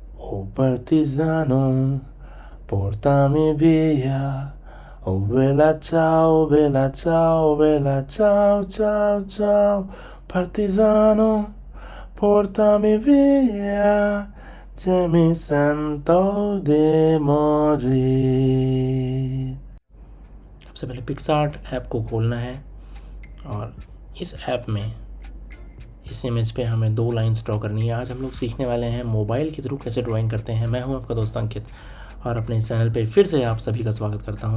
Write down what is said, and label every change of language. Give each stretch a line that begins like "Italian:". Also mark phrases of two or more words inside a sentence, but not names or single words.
Italian: O partigiano, portami via. Oh bella ciao, bella ciao, bella ciao, ciao, ciao. Partigiano, portami via. Se mi sento di morire.
Hindi: सबसे पहले पिक्सआर्ट ऐप को खोलना है और इस ऐप में इस इमेज पे हमें 2 लाइंस ड्रॉ करनी है। आज हम लोग सीखने वाले हैं मोबाइल के थ्रू कैसे ड्राइंग करते हैं। मैं हूं आपका दोस्त अंकित और अपने इस चैनल पे फिर से आप सभी का स्वागत करता हूं।